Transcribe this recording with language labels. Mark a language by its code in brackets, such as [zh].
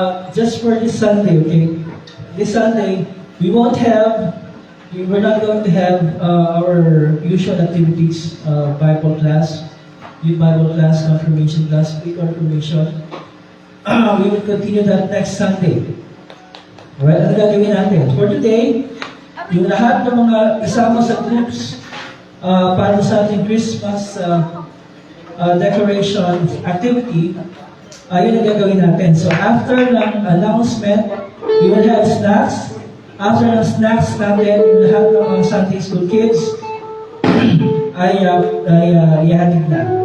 [en] Just for this Sunday, okay? This Sunday, we're not going to have our usual activities, Bible class, youth Bible class, confirmation class, pre-confirmation. We will continue that next Sunday. [tl] Alright, ano gagawin natin? [en] For today, [tl] yung lahat ng mga kasama sa groups para sa ating Christmas decoration activity, yun ang gagawin natin. [en] So after ng announcement, we will have snacks. [tl] After ng snacks natin, lahat ng mga Sunday School kids ay ihatid na.